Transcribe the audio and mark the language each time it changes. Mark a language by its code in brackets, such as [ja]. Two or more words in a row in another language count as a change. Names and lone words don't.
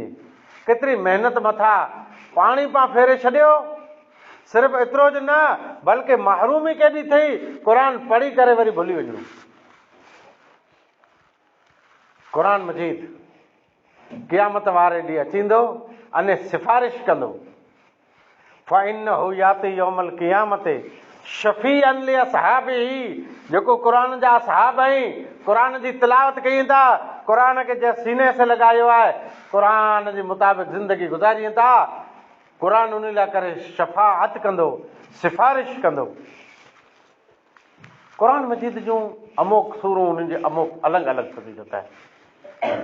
[sd] केतिरी महिनत मथां पाणी पां फेरे छॾियो। सिर्फ़ु एतिरो ज न बल्कि महरूमी केॾी थी क़ुरान पढ़ी करे वरी भुली वञणो। क़ुरान मजीद क़यामत वारे ॾींहुं अचींदो अने सिफ़ारिश कंदो, [ar] فإنه يأتي يوم القيامة شفيعا لأصحابه, [sd] जेको क़ुरान जा असहाब आहिनि, क़ुरान जी तिलावत कई था, क़ुरान खे जे सीने से लॻायो आहे, क़ुरान जे मुताबिक़ ज़िंदगी गुज़ारियूं था, क़ुरान उन लाइ करे शफ़ाअत कंदो, सिफ़ारिश कंदो। क़ुरान मजीद जूं अमुक सूरूं उन्हनि जी अमुक अलॻि अलॻि फ़ज़ीलत आहे।